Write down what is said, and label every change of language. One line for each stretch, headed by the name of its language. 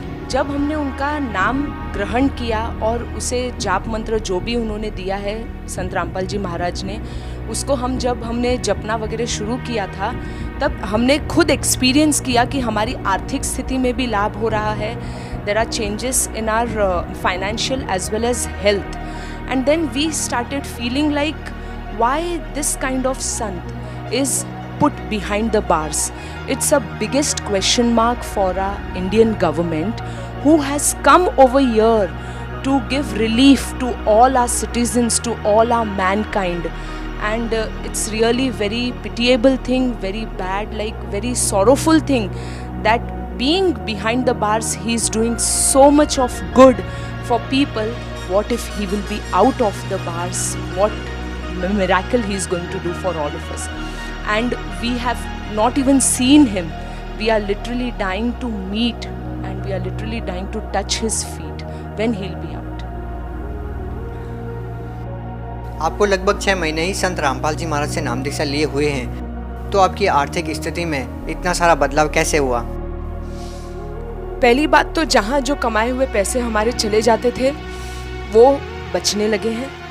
Hindi: जब हमने उनका नाम ग्रहण किया और उसे जाप मंत्र जो भी उन्होंने दिया है संत रामपाल जी महाराज ने, उसको जब हमने जपना वगैरह शुरू किया था तब हमने खुद एक्सपीरियंस किया कि हमारी आर्थिक स्थिति में भी लाभ हो रहा है।
English: There are changes in our financial as well as health. And then we started feeling like why this kind of संत is put behind the bars. It's a biggest question mark for our Indian government who has come over here to give relief to all our citizens, to all our mankind. And it's really very pitiable thing, very bad, like very sorrowful thing that being behind the bars, he's doing so much of good for people, what if he will be out of the bars, what miracle he is going to do for all of us. And we have not even seen him. We are literally dying to meet and we are literally dying to touch his feet when he'll be out.
Hindi: आपको लगभग 6 महीने ही संत रामपाल जी महाराज से नाम दीक्षा लिए हुए हैं, तो आपकी आर्थिक स्थिति में इतना सारा बदलाव कैसे हुआ? पहली बात तो जहाँ जो कमाए हुए पैसे हमारे चले जाते थे वो बचने लगे हैं.